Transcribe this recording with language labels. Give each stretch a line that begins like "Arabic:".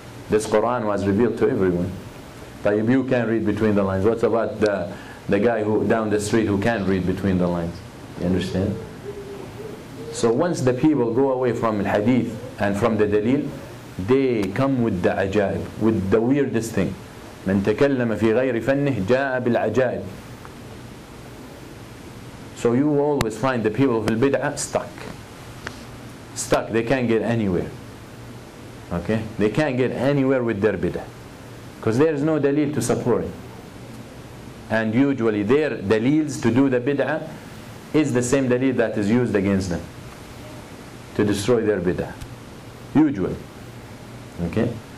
English: This Quran was revealed to everyone. But if you can't read between the lines, what's about the guy who down the street who can't read between the lines? You understand? So once the people go away from al-hadith and from the dalil, they come with the ajaib, with the weirdest thing.
Arabic: من تكلم في غير فنه جاء بالعجائب.
English: So you always find the people of al-bid'ah stuck. They can't get anywhere. Okay? They can't get anywhere with their bid'ah, because there is no dalil to support it. And usually their dalils to do the bid'ah is the same dalil that is used against them to destroy their bid'ah. Usually. Okay?